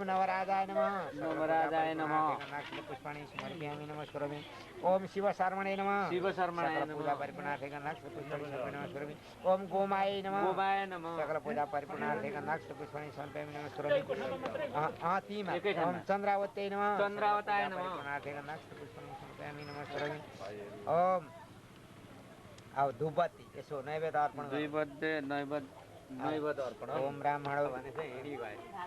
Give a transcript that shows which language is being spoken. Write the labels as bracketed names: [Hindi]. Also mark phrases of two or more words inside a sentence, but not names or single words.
[Sanskrit] नवराजाय नमः पुष्पाणि समर्पयामि नमस्करोमि ओम शिवशर्मणे नमः पूजा परिपूर्णार्थे गन्धाक्ष पुष्पाणि समर्पयामि नमस्करोमि ओम गोमाय नमः सकल पूजा परिपूर्णार्थे गन्धाक्ष पुष्पाणि समर्पयामि नमस्करोमि ओम चन्द्रावत्यै नमः परिपूर्णार्थे गन्धाक्ष पुष्पाणि समर्पयामि नमस्करोमि ओम [Nepali] अब धूपबत्ती यसो नैवेद्य अर्पण नैवेद्य अर्पण ओम ब्राह्मण भने चाहिँ हिँडी गयो